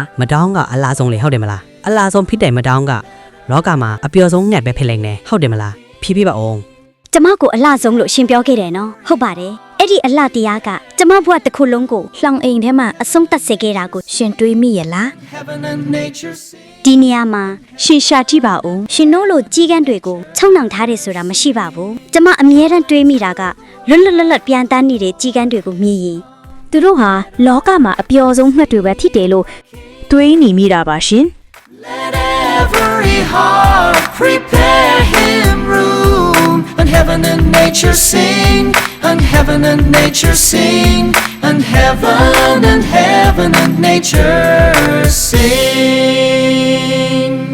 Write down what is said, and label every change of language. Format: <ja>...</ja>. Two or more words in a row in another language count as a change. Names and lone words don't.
<my>မတောင်းကအလားဆုံးလေဟုတ်တယ်မလားအလားဆုံးဖြစ်တယ်မတောင်းကလောကမှာအပျော်ဆုံးငှက်ပဲဖြစ်လိမ့်မယ်ဟုတ်တယ်မလားဖြည်းဖြည်းပါအောင် ကျမကိုအလှဆုံးလို့ရှင်ပြောခဲ့တယ်နော်ဟုတ်ပါတယ်အဲ့ဒီအလှတရားကကျမဘဝတစ်ခုလုံးကိုလှောင်အိမ်ထဲမှာအဆုံးသတ်စေခဲ့တာကိုရှင်တွေးမိရလား</my> <en>Heaven and nature sing.</en> <my>ဒီနေရာမှာရှင်ရှာကြည့်ပါဦးရှင်တို့လိုကြီးကန်းတွေကိုချုံနှောင်ထားတယ်ဆိုတာမရှိပါဘူးကျမအမြဲတမ်းတွေးမိတာကလွတ်လွတ်လပ်လပ်ပြန်တန်းနေတဲ့ကြီးကန်းတွေကိုမြင်ရင်သူတို့ဟာလောကမှာအပျော်ဆုံးငှက်တွေပဲဖြစ်တယ်လို့တွေးနေမိတာပါရှင်</my> <en>Let every heart prepare him room, and heaven and nature sing, and heaven and nature sing, and heaven and nature sing.</en>